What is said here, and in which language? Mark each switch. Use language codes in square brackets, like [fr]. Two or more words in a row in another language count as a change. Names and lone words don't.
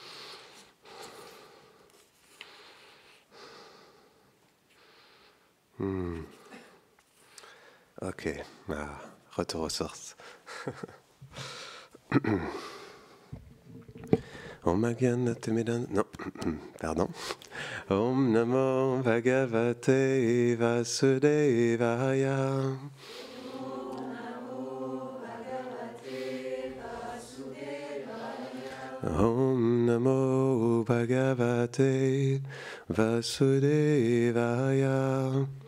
[fr] Ok, retour aux sources. [sa] ॐ अज्ञानतिमिदन्... [fr] Non, pardon. [sa] ॐ नमो भगवते वासुदेवाय. ॐ नमो भगवते वासुदेवाय.